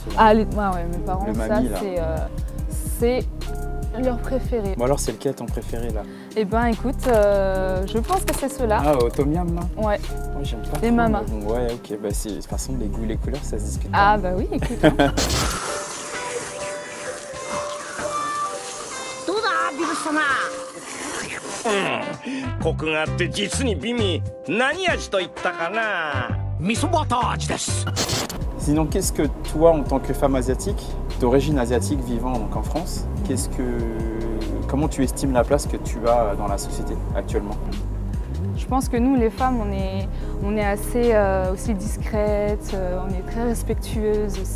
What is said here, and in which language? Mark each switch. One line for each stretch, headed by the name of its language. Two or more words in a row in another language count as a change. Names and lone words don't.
French: ah, mes parents, ça c'est leur préféré. Bon alors c'est lequel ton préféré là? Eh ben écoute, je pense que c'est ceux-là. Ah, au tom yum là? Ouais. Moi j'aime pas. Les mamas. Bon, ouais, ok, bah de toute façon les goûts, les couleurs ça se discute pas. Ah bah oui, écoute. Hein.
Japanese: コクがあって実に美味。何味と言ったかな？味噌バター味です。
French: Sinon, qu'est-ce que toi, en tant que femme asiatique, d'origine asiatique vivant donc en France, comment tu estimes la place que tu as dans la société actuellement? Je pense que nous, les femmes, on est assez aussi discrètes, on est très respectueuses aussi.